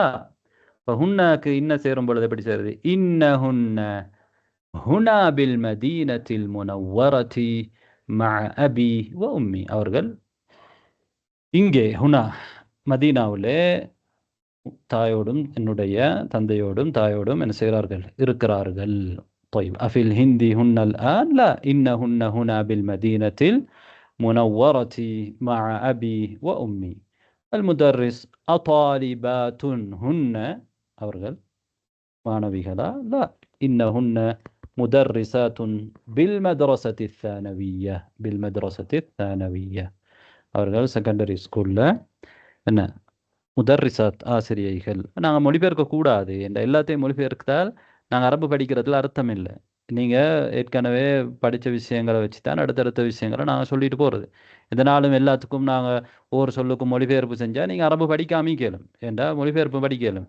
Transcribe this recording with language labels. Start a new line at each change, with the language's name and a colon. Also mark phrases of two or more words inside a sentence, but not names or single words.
Tamil: இப்போ ஹுன்னாக்கு இன்ன சேரும் பொழுது எப்படி சேருது?
Arabic: إن هن هنا بالمدينة المنورة مع أبي وأمي,
Tamil: அவர்கள் இங்கே ஹுனா மதீனாவிலே தாயோடும் என்னுடைய தந்தையோடும் தாயோடும் என்ன செய்கிறார்கள்? இருக்கிறார்கள்.
Arabic: طيب أفي الهند هن الآن؟ لا، إنهن هنا بالمدينة المنورة مع أبي وأمي. المدرس أطالبات هن،
Tamil: அவர்கள் மாணவிகளா?
Arabic: لا، إنهن مدرسات بالمدرسة الثانوية. بالمدرسة الثانوية،
Tamil: அவர்கள்
English: secondary school
Tamil: என்ன முதர்ரிசாத் ஆசிரியைகள். நாங்கள் மொழிபெயர்க்க கூடாது என்ற எல்லாத்தையும் மொழிபெயர்த்தால் நாங்கள் அரபு படிக்கிறதுல அர்த்தம் இல்லை. நீங்கள் ஏற்கனவே படித்த விஷயங்களை வச்சு தான் அடுத்தடுத்த விஷயங்களை நாங்கள் சொல்லிட்டு போகிறது. இதனாலும் எல்லாத்துக்கும் நாங்கள் ஒவ்வொரு சொல்லுக்கும் மொழிபெயர்ப்பு செஞ்சால் நீங்கள் அரபு படிக்காம கேளும் ஏண்டா மொழிபெயர்ப்பு படிக்கலும்.